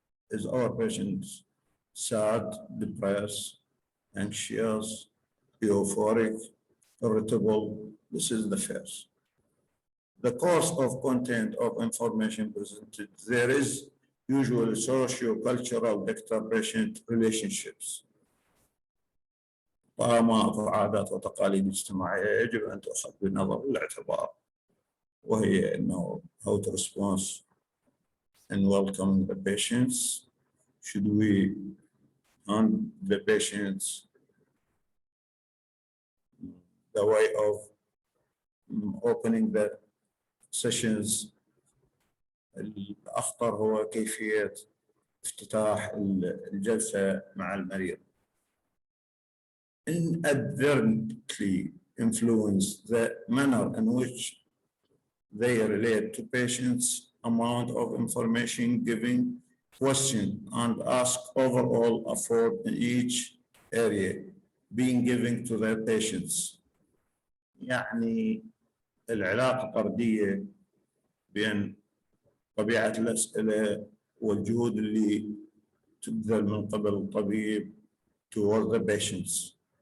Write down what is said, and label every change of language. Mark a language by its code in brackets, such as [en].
[en] Is our patients sad, depressed, anxious, euphoric, irritable? This is the first. The course of content of information presented. There is usually socio-cultural doctor-patient relationships. [ar] طالما عادات وتقاليد اجتماعية يجب أن تؤخذ بالنظر والاعتبار، وهي إنه [en] how to respond and welcome the patients. Should we hand the patients the way of opening the sessions? [ar] الأخطر هو كيفية افتتاح الجلسة مع المريض. [en] Inadvertently influence the manner in which they relate to patients, amount of information given, question and ask overall effort in each area being given to their patients. [ar] يعني العلاقة طردية بين طبيعة الأسئلة والجهود اللي تبذل من قبل الطبيب [en] toward the patients.